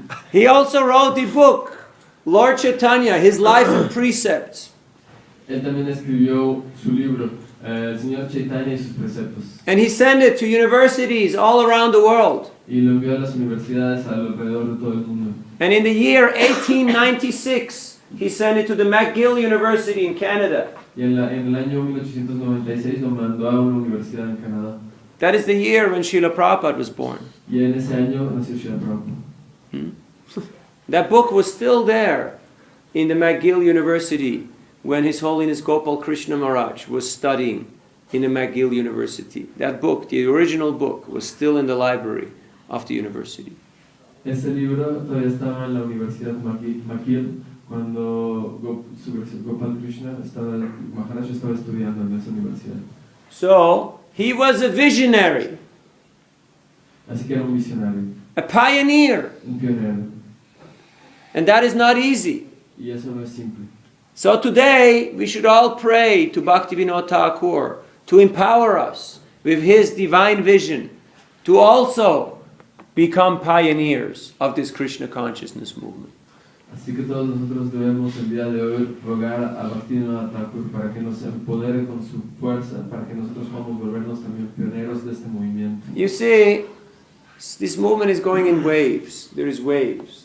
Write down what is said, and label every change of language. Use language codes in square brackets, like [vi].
[en] He also wrote the book, Lord Chaitanya, His Life and Precepts. [es] Él también escribió su libro, El Señor Chaitanya y sus preceptos. [en] And he sent it to universities all around the world. [es] Y lo envió a las universidades alrededor de todo el mundo. [en] And in the year 1896, he sent it to the McGill University in Canada. [es] Y en el año 1896 lo mandó a una universidad en Canadá. [en] That is the year when Srila Prabhupada was born. [es] Y en ese año nació Srila Prabhupada. [en] That book was still there in the McGill University when His Holiness Gopal Krishna Maharaj was studying in the McGill University. That book, the original book, was still in the library of the university. [es] Ese libro todavía estaba en la Universidad McGill cuando Gopal Krishna Maharaj estaba estudiando en esa universidad. [en] So, he was a visionary, [es] Así que era un visionario, [en] a pioneer, [es] un pionero. [en] and that is not easy. [es] Y eso no es simple. [en] So today, we should all pray to Bhaktivinoda Thakur to empower us with his divine vision to also become pioneers of this Krishna consciousness movement. [es] Así que todos nosotros debemos el día de hoy rogar a Bhaktivinoda Thakur para que nos empodere con su fuerza, para que nosotros podamos volvernos también pioneros de este movimiento. [en] You see, this movement is going in waves. There is waves.